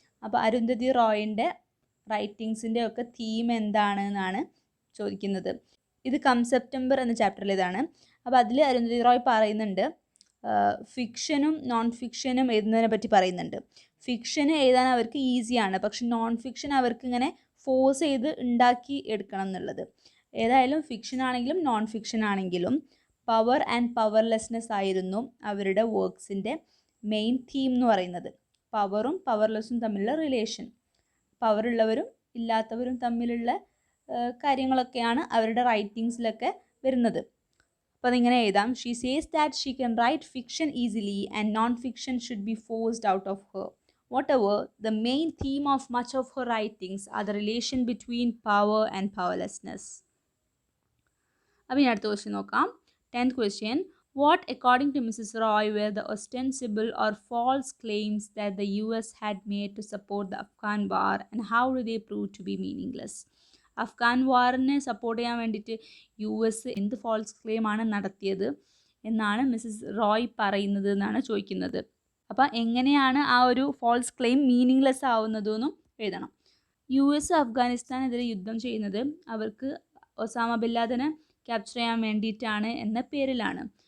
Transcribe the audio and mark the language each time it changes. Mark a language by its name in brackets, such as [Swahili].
[Malayalam] അപ്പോൾ അരുന്ധതി റോയിൻ്റെ റൈറ്റിങ്സിൻ്റെ ഒക്കെ തീം എന്താണ് എന്നാണ് ചോദിക്കുന്നത്. ഇത് കം സെപ്റ്റംബർ എന്ന ചാപ്റ്ററിലേതാണ്. അപ്പോൾ അതിൽ അരുന്ധതി റോയ് പറയുന്നുണ്ട്, ഫിക്ഷനും നോൺ ഫിക്ഷനും എഴുതുന്നതിനെ പറ്റി പറയുന്നുണ്ട്. ഫിക്ഷന് എഴുതാൻ അവർക്ക് ഈസിയാണ്, പക്ഷെ നോൺ ഫിക്ഷൻ അവർക്ക് ഇങ്ങനെ ഫോഴ്സ് ചെയ്ത് ഉണ്ടാക്കി എടുക്കണം എന്നുള്ളത്. ഏതായാലും ഫിക്ഷൻ ആണെങ്കിലും നോൺ ഫിക്ഷൻ ആണെങ്കിലും പവർ ആൻഡ് പവർലെസ്നെസ് ആയിരുന്നു അവരുടെ വർക്ക്സിൻ്റെ മെയിൻ തീം എന്ന് പറയുന്നത്. പവറും പവർലെസ്സും തമ്മിലുള്ള റിലേഷൻ, പവറുള്ളവരും ഇല്ലാത്തവരും തമ്മിലുള്ള കാര്യങ്ങളൊക്കെയാണ് അവരുടെ റൈറ്റിങ്സിലൊക്കെ വരുന്നത്. അപ്പോൾ അതിങ്ങനെ എഴുതാം, [English] She says that she can write fiction easily and non fiction should be forced out of her. Whatever, the main theme of much of her writings are the relation between power and powerlessness. [Malayalam] അപ്പോൾ ഇനി അടുത്ത question നോക്കാം. [English] 10th question. What, according to Mrs. Roy, were the ostensible or false claims that the US had made to support the Afghan war and how do they prove to be meaningless? [Malayalam] Afghan വാറിനെ support ചെയ്യാൻ വേണ്ടിയിട്ട് US എന്ത് false claim ആണ് നടത്തിയത് എന്നാണ് Mrs Roy പറയുന്നത് എന്നാണ് ചോദിക്കുന്നത്. അപ്പോൾ എങ്ങനെയാണ് ആ ഒരു ഫോൾസ് ക്ലെയിം മീനിങ്ലെസ് ആവുന്നതെന്നും എഴുതണം. US അഫ്ഗാനിസ്ഥാനെതിരെ യുദ്ധം ചെയ്യുന്നത് അവർക്ക് ഒസാമ ബിൻ ലാദനെ ക്യാപ്ചർ ചെയ്യാൻ വേണ്ടിയിട്ടാണ് എന്ന പേരിലാണ്.